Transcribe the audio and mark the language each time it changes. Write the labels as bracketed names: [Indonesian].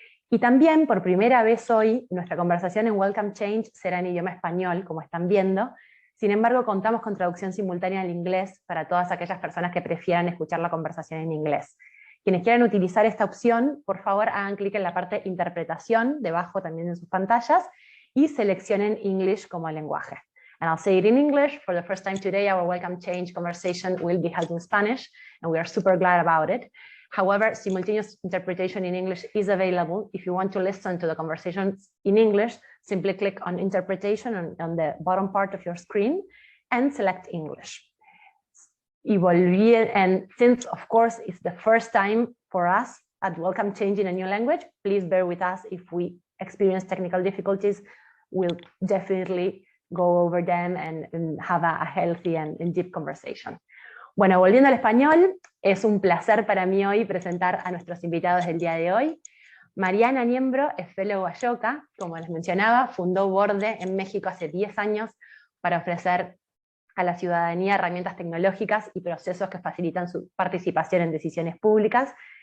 [Spanish] Y también, por primera vez hoy, nuestra conversación en Welcome Change será en idioma español, como están viendo. Sin embargo, contamos con traducción simultánea al inglés para todas aquellas personas que prefieran escuchar la conversación en inglés. Quienes quieran utilizar esta opción, por favor hagan clic en la parte interpretación, debajo también en sus pantallas, y seleccionen English como lenguaje. [English] And I'll say it in English. For the first time today, our Welcome Change conversation will be held in Spanish, and we are super glad about it. However, simultaneous interpretation in English is available. If you want to listen to the conversations in English, simply click on interpretation on the bottom part of your screen and select English. And since, of course, it's the first time for us at Welcome Change in a new language, please bear with us if we experience technical difficulties. We'll definitely go over them and have a healthy and deep conversation. [Spanish] Bueno, volviendo al español, es un placer para mí hoy presentar a nuestros invitados del día de hoy. Mariana Niembro es Fellow Ayoka, como les mencionaba, fundó Borde en México hace 10 años para ofrecer a la ciudadanía herramientas tecnológicas y procesos que facilitan su participación en decisiones públicas.